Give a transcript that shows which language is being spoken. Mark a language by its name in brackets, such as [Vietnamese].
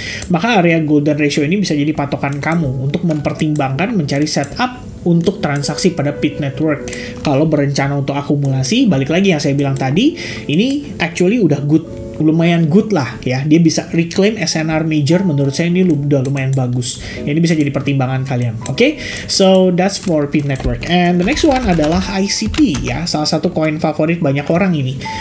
[Indonesian] Maka area golden ratio ini bisa jadi patokan kamu untuk mempertimbangkan mencari setup untuk transaksi pada Pit Network. Kalau berencana untuk akumulasi, balik lagi yang saya bilang tadi, ini actually udah good, lumayan good lah ya. Dia bisa reclaim SNR major, menurut saya ini udah lumayan bagus. Ini bisa jadi pertimbangan kalian. [English] Oke, so that's for Pit Network. And the next one [Indonesian] adalah ICP ya, salah satu koin favorit banyak orang ini.